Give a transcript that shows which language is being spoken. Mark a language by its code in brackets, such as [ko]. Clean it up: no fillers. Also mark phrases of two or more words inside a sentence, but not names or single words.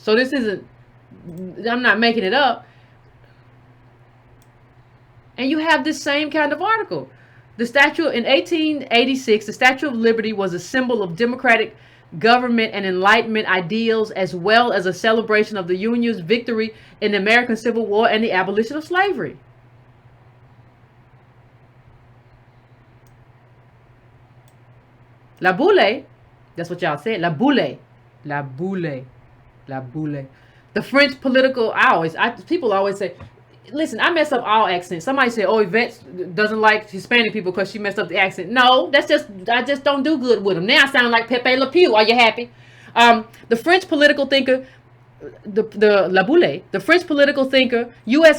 [en] So this isn't, I'm not making it up. And you have this same kind of article. The statue in 1886, the Statue of Liberty was a symbol of democratic government and Enlightenment ideals, as well as a celebration of the Union's victory in the American Civil War and the abolition of slavery. La boule, that's what y'all said. La boule, la boule, la boule. The French political, people always say, listen, I mess up all accents. Somebody said, oh, Yvette doesn't like Hispanic people because she messed up the accent. No, I just don't do good with them. Now I sound like Pepe Le Pew. Are you happy? The French political thinker, the La Boule, the French political thinker, U.S.